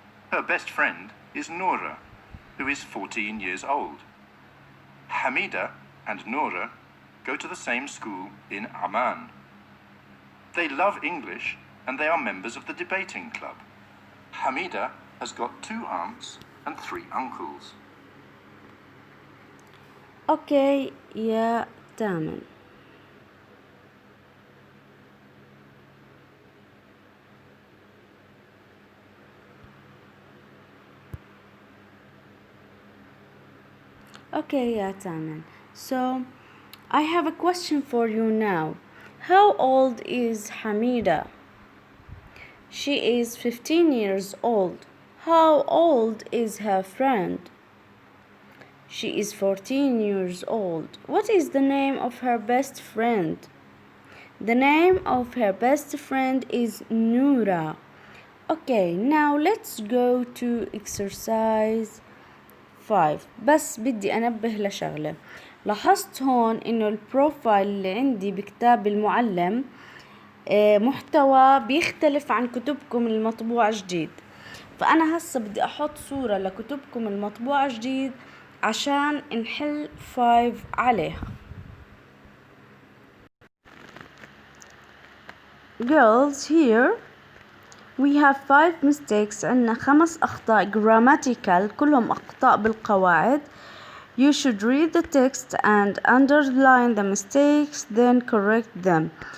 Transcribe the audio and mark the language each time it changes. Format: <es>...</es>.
<en>Her best friend is Noura, who is 14 years old. Hamida and Noura go to the same school in Amman. They love English and they are members of the debating club. Hamida has got 2 aunts and 3 uncles. Okay, يا تامن. Okay, يا تامن. So, I have a question for you now. How old is Hamida? She is 15 years old. How old is her friend? She is 14 years old. What is the name of her best friend? The name of her best friend is Noura. Okay, now let's go to exercise 5.</en> <ar>بس بدي أنبه لشغلة. لاحظت هون إنه البروفايل اللي عندي بكتاب المعلم محتوى بيختلف عن كتبكم المطبوعة جديد. فأنا هسه بدي أحط صورة لكتبكم المطبوعة جديد عشان نحل 5 عليها.</ar> <en>Girls, here we have 5 mistakes.</en> <ar>عندنا 5 أخطاء grammatical كلهم أخطاء بالقواعد.</ar> <en>You should read the text and underline the mistakes, then correct them.</en>